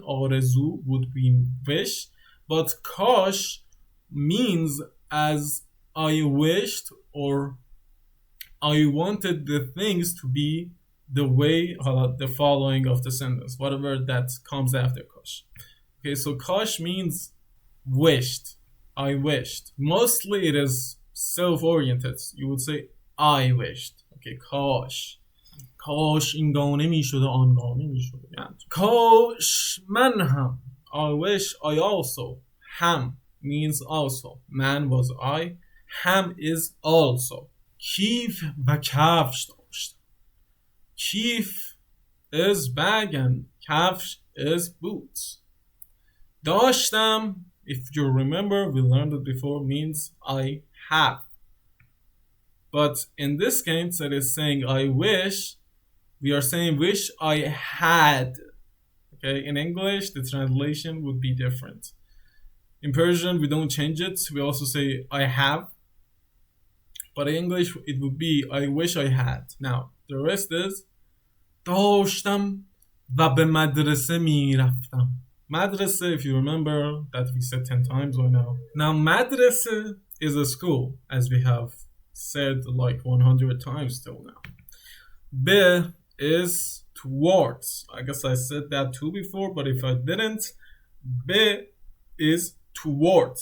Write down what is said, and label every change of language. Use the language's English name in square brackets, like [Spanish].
[English] آرزو would be wish. But کاش means as I wished or I wanted the things to be the way, the following of the sentence, whatever that comes after kash. Okay, so kash means wished. I wished. Mostly it is self-oriented. You would say I wished. Okay, kash. [Persian] کاش این گونه می شده آن گونه می شده. کاش من هم. [English] I wish I also. هم means also. Man was I. هم is also. [Persian] کیف و کفش داشتم. [English] کیف is bag and کفش is boots. داشتم, if you remember, we learned it before, means I have. But in this case, it is saying I wish. We are saying wish I had. Okay, in English, the translation would be different. In Persian, we don't change it. We also say I have. But in English, it would be I wish I had. Now, the rest is [Persian] داشتم و به مدرسه میرفتم. [English] مدرسه, if you remember, that we said 10 times right now. Now, مدرسه is a school, as we have said like 100 times till now. به is towards. I guess I said that too before, but if I didn't, به is towards.